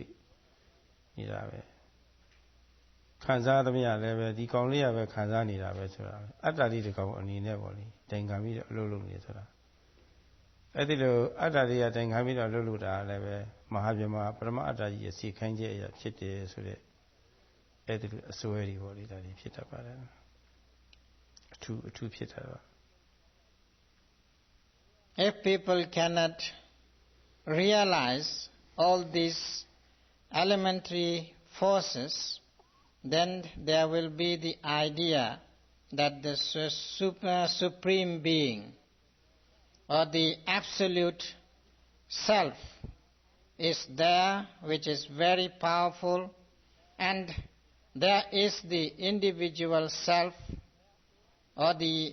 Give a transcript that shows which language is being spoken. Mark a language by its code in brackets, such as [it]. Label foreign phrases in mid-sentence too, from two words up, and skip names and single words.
[my] နေတာပဲခံစားသမျှလည်းပဲဒီကောင်လေးကပဲခံစားနေတာပဲဆိုတာအတ္တလေးတစ်ကောင်အနေနဲ့ပေါ့လေတိုင်ခံပြီးတော့အလုပ်လုပ်နေဆိုတာအဲ့ဒီလိုအတ္တလေးကတိုင်ခံပြီးတော့အလုပ်လုပ်တာလည်းပဲမဟာဗြဟ္မာပရမအတ္တကြီးရဲ့စီခိုင်းခြင်းအရာဖြစ်တယ်ဆိုတဲ့အဲ့ဒီလိုအစွဲတွေပေါ့လေဒါတွေဖြစ်တတ်ပါတယ်အထူးဖြစ်တာပါ [en] If people cannot realize all these elementary forces, then there will be the idea that the supreme being or the absolute self is there, which is very powerful, and there is the individual self or the